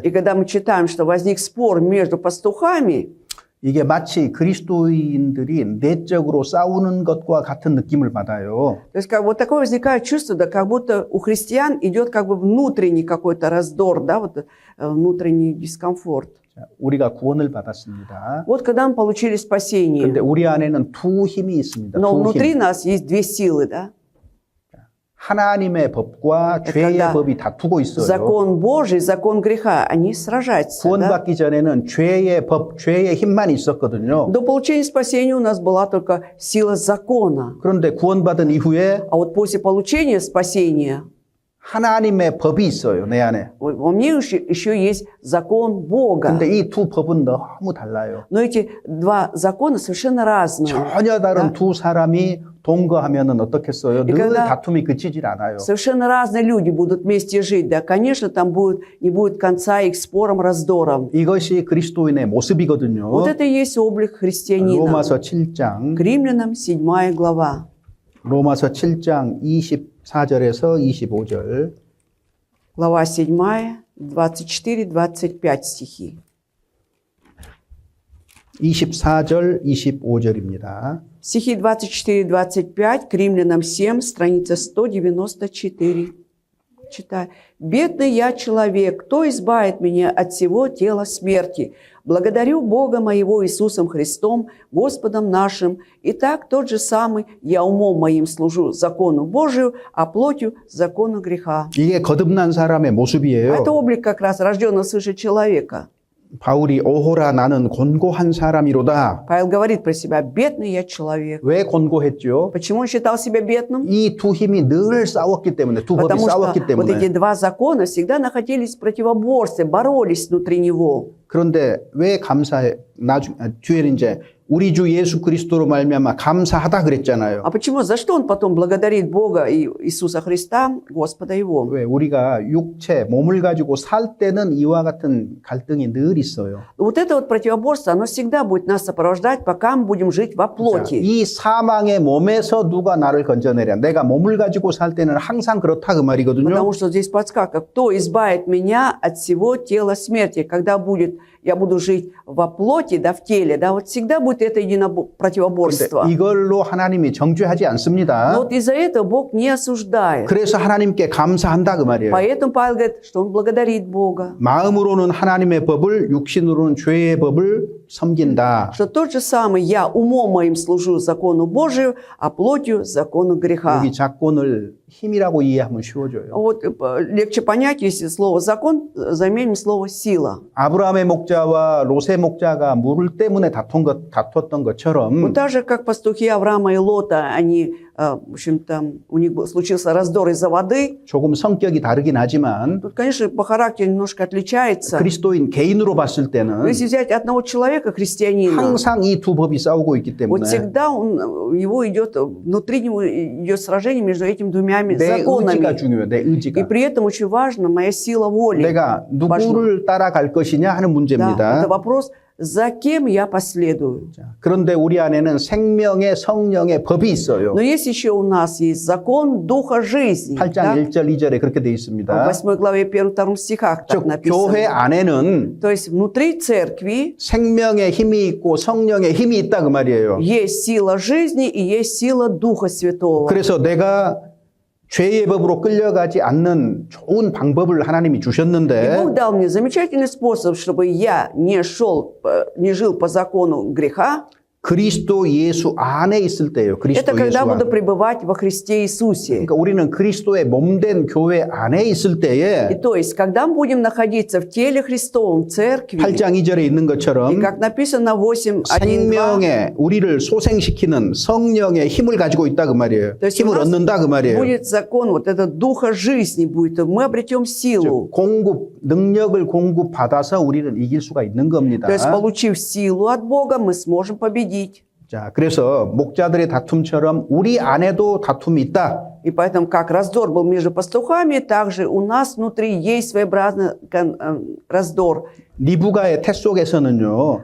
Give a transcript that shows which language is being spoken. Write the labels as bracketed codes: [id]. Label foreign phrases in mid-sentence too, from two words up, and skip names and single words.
[ru] И когда мы читаем, что возник спор между пастухами, [ko] 이게 마치 그리스도인들이 내적으로 싸우는 것과 같은 느낌을 받아요. [ru] то есть как бы вот такое возникает чувство, да, как будто у христиан идет как бы внутренний какой-то раздор, да, вот внутренний дискомфорт. [ko] 자, 우리가 구원을 받았습니다. [ru] Вот когда мы получили спасение, [ko] 그런데 우리 안에는 두 힘이 있습니다. [ru] но [ko] 두 [ru] внутри [ko] 힘. [ru] нас есть две силы, да? [ko] 하나님의 법과 죄의 [ru] когда [ko] 법이 다투고 있어요. [ru] Закон Божий, закон греха, они сражаются. Да? [ko] 구원받기 전에는 죄의 법, 죄의 힘만 있었거든요. [ru] До получения спасения у нас была только сила закона. [ko] 그런데 구원받은 이후에 [ru] А вот после получения спасения [ko] 하나님의 법이 있어요, 내 안에. [ru] во мне еще есть закон Бога. [ko] 근데 이 두 법은 너무 달라요. [ru] Но эти два закона совершенно разные. [ko] 전혀 다른 두 사람이 동거하면은 어떻겠어요? 늘 [ru] когда- [ko] 다툼이 그치질 않아요. [ru] Совершенно разные люди будут вместе жить. Да, конечно, там не будет конца их спорам, раздорам. [ko] 이것이 그리스도인의 모습이거든요. [ru] Вот это и есть облик христианина. [ko] 로마서 7장, [ru] К римлянам 7 глава. [ko] 로마서 7장 24절에서 25절. [ru] Глава 7, 24-25 стихи. [ko] 24절, 25절입니다. [ru] Стихи 24-25 к римлянам 7, страница 194. Читаю. «Бедный я человек, кто избавит меня от всего тела смерти? Благодарю Бога моего Иисусом Христом, Господом нашим. Итак, тот же самый, я умом моим служу закону Божию, а плотью закону греха». [ko] 이게 거듭난 사람의 모습이에요. [ru] Это облик как раз рожденного свыше человека. [ko] 바울이 오호라 나는 곤고한 사람이로다. [ru] Павел говорит про себя: «Бедный я человек». [ko] 왜 곤고했죠? [ru] Почему он считал себя бедным? [ko] 이 두 힘이 늘 싸웠기 때문에, 두 법이 [ru] Потому что [ko] 싸웠기 [ru] вот эти [ko] 때문에. [ru] два закона всегда находились в противоборстве, боролись внутри него. [ko] 그런데 왜 감사해? 뒤에 이제 우리 주 예수 그리스도로 말미암아 감사하다 그랬잖아요. [ru] А почему? За что он потом благодарит Бога и Иисуса Христа, Господа его? [ko] 왜 우리가 육체, 몸을 가지고 살 때는 이와 같은 갈등이 늘 있어요. [ru] Вот это вот противоборство, оно всегда будет нас сопровождать, пока мы будем жить во [ko] 자, [ru] плоти. [ko] 이 사망의 몸에서 누가 나를 건져내랴. 내가 몸을 가지고 살 때는 항상 그렇다 그 말이거든요. [ru] Потому что здесь подсказка: кто избавит меня от всего тела смерти? Когда я буду жить во плоти, да, в теле, да, вот всегда будет это противоборство. [ko] 근데 이걸로 하나님이 정죄하지 않습니다. [ru] Но вот из-за этого Бог не осуждает. [ko] 그래서 하나님께 감사한다 그 말이에요. [ru] Поэтому Павел говорит, что он благодарит Бога. [ko] 마음으로는 하나님의 법을, 육신으로는 죄의 법을 섬긴다. [ru] Что тот же самый я умом моим служу закону Божию, а плотью закону греха. [ko] 여기 작권을 힘이라고 이해하면 쉬워져요. [ru] Вот легче понять, если слово закон заменим слово сила. [ko] 아브라함의 목자와 롯의 목자가 물 때문에 다퉜던 것처럼 [ru] Вот так же, как пастухи Авраама и Лота, они, в общем-то, у них случился раздор из-за воды. [ko] 조금 성격이 다르긴 하지만 [ru] Тут, конечно, по характеру немножко отличается. [ko] 그리스도인 개인으로 봤을 [ru] Но [ko] 때는 [ru] если взять одного человека, христианина, [ko] 항상 이 두 법이 싸우고 있기 [ru] вот [ko] 때문에 [ru] всегда внутри него идет сражение между этими двумя [ko] 내 의지가 [ru] законами. [ko] 중요해요. 내 [ru] И [ko] 의지가. [ru] при этом очень важна моя сила воли. [ko] 내가 누구를 따라갈 것이냐 하는 [ru] Да, [ko] 문제입니다. [ru] это вопрос, за кем я последую. [ko] 자, 그런데 우리 안에는 생명의 성령의 법이 있어요. [ru] Но есть еще у нас есть закон Духа жизни. [ko] 8장 [ru] Да? [ko] 1절 2절에 그렇게 되어 [ru] В [ko] 있습니다. [ru] 8 главе 1-2 стихах так [ko] 즉 교회 [ru] написано. [ko] 안에는 [ru] То есть внутри церкви [ko] 생명의 힘이 있고 성령의 힘이 있다 그 말이에요. [ru] есть сила жизни и есть сила Духа Святого. [ko] 그래서 내가 죄의 법으로 끌려가지 않는 좋은 방법을 하나님이 [ru] И [ko] 주셨는데 [ru] Бог дал мне замечательный способ, чтобы я не жил по закону греха. [ko] 그리스도 예수 안에 있을 때예요. [ru] Это [ko] 그리스도 예수 [ru] когда буду [ko] 안에. [ru] пребывать во Христе Иисусе. [ko] 그러니까 우리는 그리스도의 몸된 교회 안에 있을 [ru] И [ko] 때에 [ru] то есть, когда мы будем находиться в теле Христовом, в церкви, [ko] 8장 2절에 있는 [ru] и [ko] 것처럼 [ru] как написано 8:1-2, [ko] 생명에 우리를 소생시키는 성령의 힘을 가지고 있다 그 말이에요. [ru] То есть у [ko] 힘을 [ru] нас [ko] 얻는다 그 말이에요. [ru] будет закон, вот этот духа жизни будет, мы обретем силу. [ko] 능력을 공급받아서 우리는 이길 수가 있는 겁니다. [ru] То есть, получив силу от Бога, мы сможем победить. [ko] 자, 그래서 목자들의 다툼처럼 우리 안에도 다툼이 있다. [ru] И поэтому, как раздор был между пастухами, также у нас внутри есть своеобразный раздор. [ko] 리브가의 태 속에서는요.